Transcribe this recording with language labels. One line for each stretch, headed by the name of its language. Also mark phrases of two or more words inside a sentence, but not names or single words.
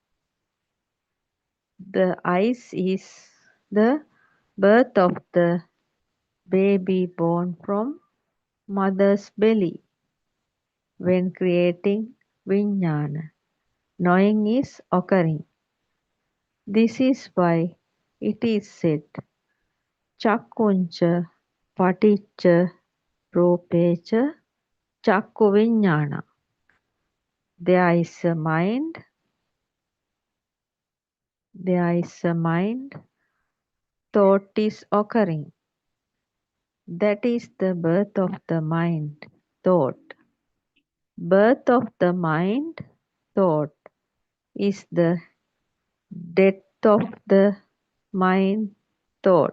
English: The eyes is the birth of the baby born from mother's belly. When creating vijnana, knowing is occurring. This is why it is said,
Pali: Chakkuncha paticca rupecha chakku vijnana.
English: There is a mind, thought is occurring. That is the birth of the mind, thought. Birth of the mind, thought is the death of the mind, thought.